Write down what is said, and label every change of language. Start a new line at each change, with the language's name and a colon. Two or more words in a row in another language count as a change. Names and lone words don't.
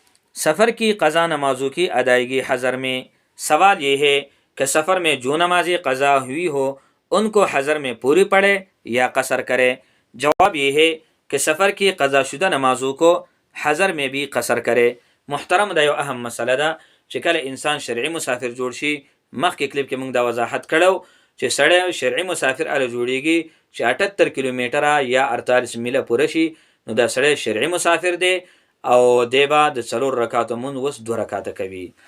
Urdu: سفر کی قضا نمازوں کی ادائیگی حضر میں۔ سوال یہ ہے کہ سفر میں جو نمازیں قضا ہوئی ہو ان کو حضر میں پوری پڑھے یا قصر کرے. جواب یہ ہے کہ سفر کی قضا شدہ نمازوں کو حضر میں بھی قصر کرے.
Pashto: मुहतरम دا یو اهم مسله دا چې کله انسان شرعي مسافر جوړ شي، مخکې کلیپ کې موږ دا وضاحت کړو چې سړی شرعي مسافر اله جوړیږي چې 78 کیلومتره یا 48 میله پوره شي، نو دا سړی شرعي مسافر دی او دی به د 4 رکعاتو مونځ اوس 2 رکعاته کوي.